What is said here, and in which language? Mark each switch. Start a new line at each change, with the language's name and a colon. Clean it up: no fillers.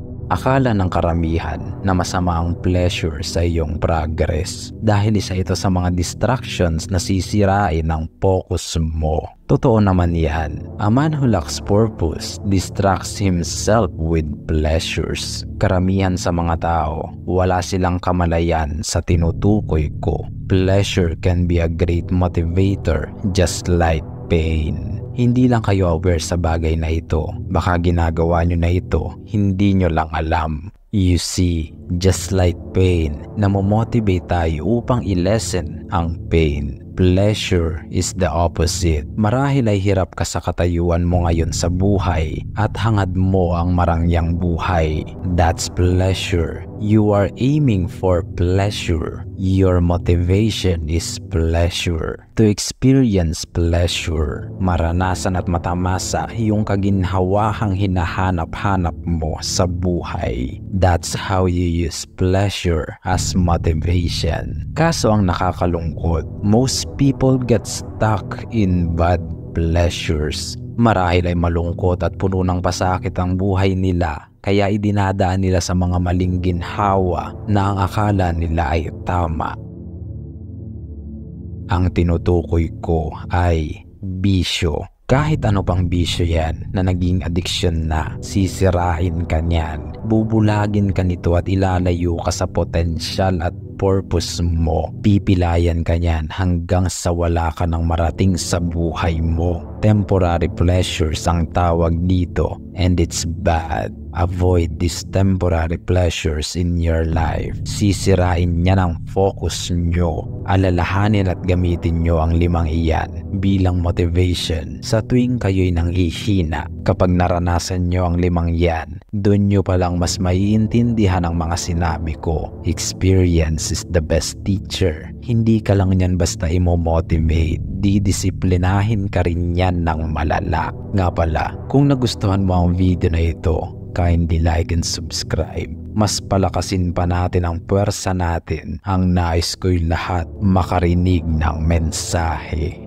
Filipino: Akala ng karamihan na masama ang pleasure sa iyong progress dahil isa ito sa mga distractions na sisirain ang focus mo. Totoo naman yan.
English: A man who lacks purpose distracts himself with pleasures.
Filipino: Karamihan sa mga tao, wala silang kamalayan sa tinutukoy ko.
English: Pleasure can be a great motivator just like pain.
Filipino: Hindi lang kayo aware sa bagay na ito. Baka ginagawa nyo na ito, hindi nyo lang alam.
English: You see, just like pain,
Filipino: namomotivate tayo upang i-lessen ang
English: pain. Pleasure is the opposite.
Filipino: Marahil ay hirap ka sa katayuan mo ngayon sa buhay at hangad mo ang marangyang buhay.
English: That's pleasure. You are aiming for pleasure. Your motivation is pleasure. To experience pleasure,
Filipino: maranasan at matamasa yung kaginhawahang hinahanap-hanap mo sa buhay.
English: That's how you use pleasure as motivation.
Filipino: Kaso ang nakakalungkot,
English: most people get stuck in bad pleasures.
Filipino: Marahil ay malungkot at puno ng pasakit ang buhay nila, kaya idinadaan nila sa mga maling ginhawa na ang akala nila ay tama. Ang tinutukoy ko ay bisyo. Kahit ano pang bisyo yan na naging addiction na, sisirain ka niyan. Bubulagin ka nito at ilalayo ka sa potensyal at purpose mo. Pipilayan ka niyan hanggang sa wala ka nang marating sa buhay mo.
English: Temporary pleasures
Filipino: ang tawag dito,
English: and it's bad. Avoid these temporary pleasures in your life.
Filipino: Sisirain niya ng focus nyo. Alalahanin at gamitin nyo ang 5 iyan bilang motivation sa tuwing kayo'y nanghihina. Kapag naranasan nyo ang 5 yan, doon nyo palang mas maiintindihan ang mga sinabi ko.
English: Experience is the best teacher.
Filipino: Hindi ka lang yan basta imo-motivate. Didisiplinahin ka rin yan ng malala. Nga pala, kung nagustuhan mo ang video na ito,
English: kindly like and subscribe.
Filipino: Mas palakasin pa natin ang puwersa natin. Ang nais ko'y lahat makarinig ng mensahe.